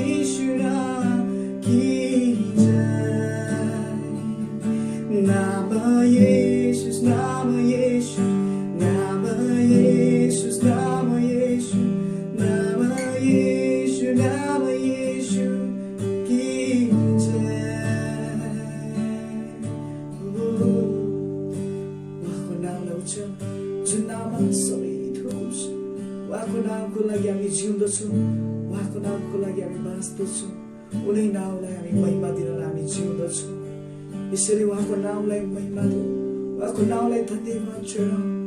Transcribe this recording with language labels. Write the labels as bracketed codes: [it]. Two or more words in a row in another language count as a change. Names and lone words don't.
[hi] की जय नाम यीशु नाम यीशु नाम यीशु नाम यीशु नाम यीशु नाम यीशु की जय [ne] उहाँको नामलाई उच्चारण जुन नाममा सबै थोक छ उहाँको नामको लागि हामी जिउँदछौँ उहाँको नामको लागि हामी बाँच्दछौँ उनी नामलाई हामी महिमा दिन हामी जिउँदछौँ यसरी उहाँको नामलाई महिमा दिउँ उहाँको नामलाई धन्यवाद चढाउँ